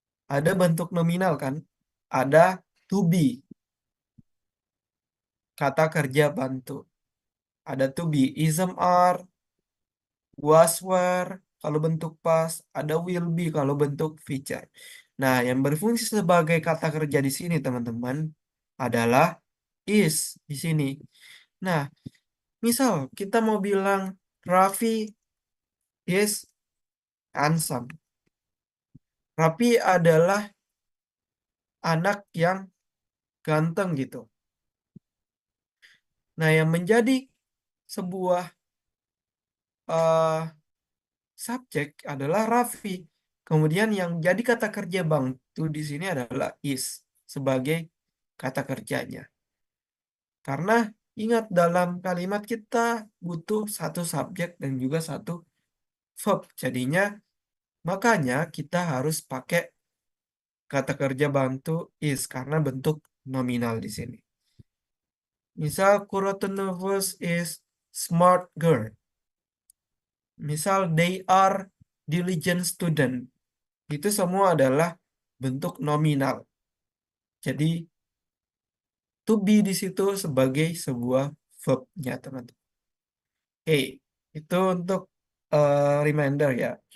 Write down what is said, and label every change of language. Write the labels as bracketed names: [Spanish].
[Indonesian] Ada bentuk nominal kan? Ada to be. Kata kerja bantu. Ada to be, ism are, was were kalau bentuk past, ada will be kalau bentuk future. Nah, yang berfungsi sebagai kata kerja di sini teman-teman adalah is di sini. Nah, misal kita mau bilang Raffi [English] is handsome. [Indonesian] Rapi adalah anak yang ganteng gitu. Nah, yang menjadi sebuah subjek adalah Raffi. Kemudian yang jadi kata kerja bantu di sini adalah is sebagai kata kerjanya. Karena ingat dalam kalimat kita butuh satu subjek dan juga satu verb. Jadinya makanya kita harus pakai kata kerja bantu is karena bentuk nominal di sini. [English] Misal Kurotonovus is smart girl. Misal they are diligent student. [Indonesian] Itu semua adalah bentuk nominal. Jadi to be di situ sebagai sebuah verb-nya, teman-teman. Oke, itu untuk reminder ya.